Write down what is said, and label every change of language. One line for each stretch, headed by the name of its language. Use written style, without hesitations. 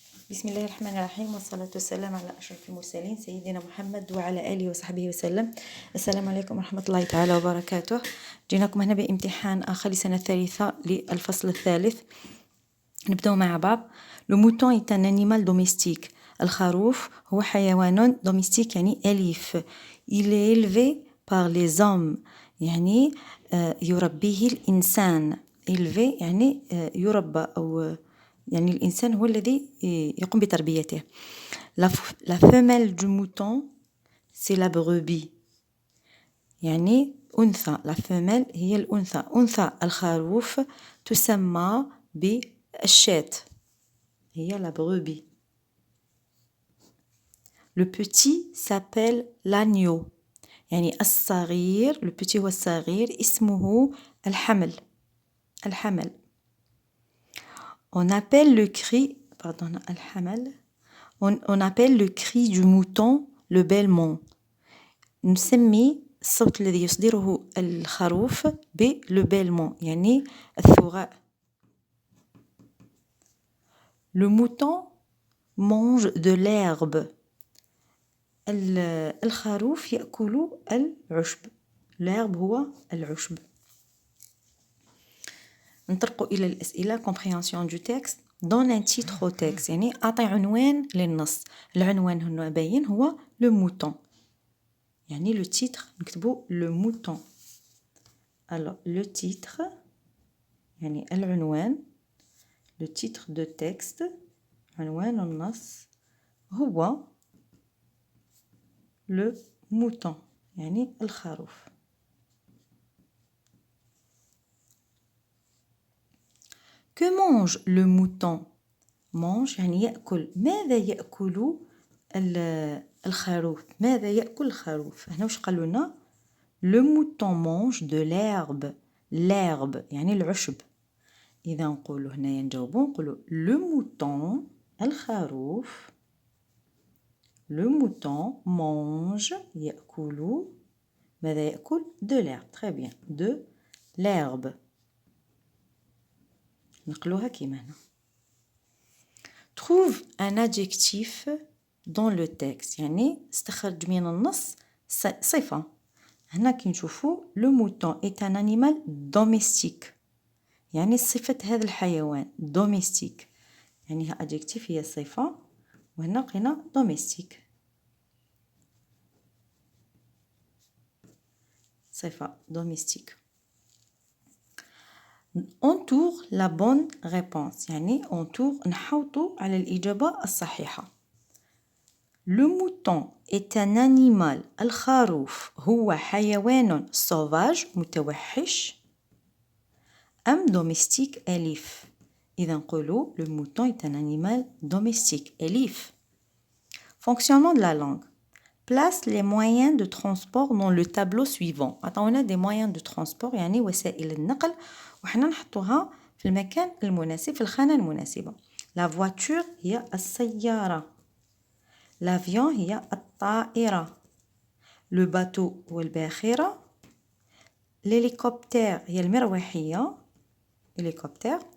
Arabic: بسم الله الرحمن الرحيم والصلاة والسلام على أشرف المرسلين سيدنا محمد وعلى آله وصحبه وسلم. السلام عليكم ورحمة الله تعالى وبركاته. جيناكم هنا بامتحان آخر لسنة الثالثة للفصل الثالث. نبدأ مع بعض.
French: Le mouton est un animal domestique.
Arabic: الخروف هو حيوان domestique يعني أليف.
French: Il est élevé par les hommes
Arabic: يعني يربيه الإنسان. élevé يعني يربى أو يعني الإنسان هو الذي يقوم بتربيته.
French: La femelle du mouton c'est la brebis
Arabic: يعني أنثى.
French: la femelle
Arabic: هي الأنثى. أنثى الخروف تسمى بالشاة هي
French: la brebis. Le petit s'appelle l'agneau
Arabic: يعني الصغير.
French: le petit
Arabic: هو الصغير اسمه الحمل. الحمل.
French: On appelle le cri
Arabic: الحمل.
French: On appelle le cri du mouton le bêlement.
Arabic: نسمي الصوت الذي يصدره الخروف
French: le bêlement
Arabic: يعني الثغاء.
French: Le mouton mange de l'herbe.
Arabic: الخروف يأكل العشب. l'herbe هو العشب. نطرق إلى الأسئلة.
French: compréhension du texte. donne un titre au texte
Arabic: يعني أعطي عنوان للنص. العنوان هنا باين هو
French: le mouton
Arabic: يعني
French: le titre
Arabic: نكتبو le mouton.
French: alors le titre
Arabic: يعني العنوان
French: le titre de texte
Arabic: عنوان النص هو
French: le mouton
Arabic: يعني الخروف.
French: Que mange le mouton?
Arabic: mange يعني يأكل. ماذا يأكل الخروف؟ ماذا يأكل الخروف؟ هنا واش قالوا لنا؟
French: le mouton mange de l'herbe.
Arabic: l'herbe يعني العشب. إذا نقولوا هنايا نجاوبوا نقولوا le mouton الخروف
French: le mouton mange
Arabic: يأكل ماذا يأكل؟
French: de l'herbe. très bien. de l'herbe.
Arabic: نقلوها كيما هنا.
French: trouve un adjectif dans le texte
Arabic: يعني استخرج من النص صفة. هنا كي نشوفوا
French: le mouton est un animal domestique
Arabic: يعني صفة هذا الحيوان domestique يعني adjectif هي صفة وهنا لقينا domestique صفة domestique.
French: entoure la bonne réponse
Arabic: يعني entoure نحوطوا على الإجابة الصحيحة.
French: le mouton est un animal
Arabic: الخروف هو حيوان
French: sauvage
Arabic: متوحش أم
French: domestique أليف.
Arabic: إذا نقولوا
French: le mouton est un animal domestique أليف. fonctionnement de la langue. place les moyens de transport dans le tableau suivant.
Arabic: عطاونا
French: des moyens de transport
Arabic: يعني وسائل النقل وحنا نحطوها في المكان المناسب في الخانة المناسبة.
French: la voiture
Arabic: هي السيارة.
French: l'avion
Arabic: هي الطائرة.
French: le bateau
Arabic: هو الباخرة.
French: l'hélicoptère
Arabic: هي المروحية hélicoptère.